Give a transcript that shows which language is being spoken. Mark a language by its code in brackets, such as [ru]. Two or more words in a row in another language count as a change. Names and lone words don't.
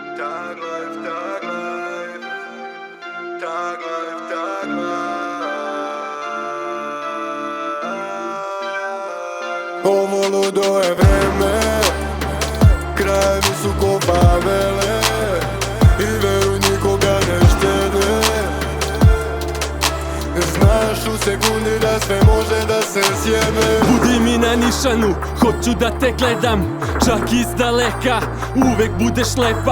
[en] Tag life, tag life. Tag life, tag life. [sr] Ovo ludo je vreme, krajevi su ko favele i veruj nikoga ne štede. Znaš u sekundi da sve može da se sjebe. Budi mi na nišanu, hoću da te gledam, čak iz daleka, uvek budeš lepa.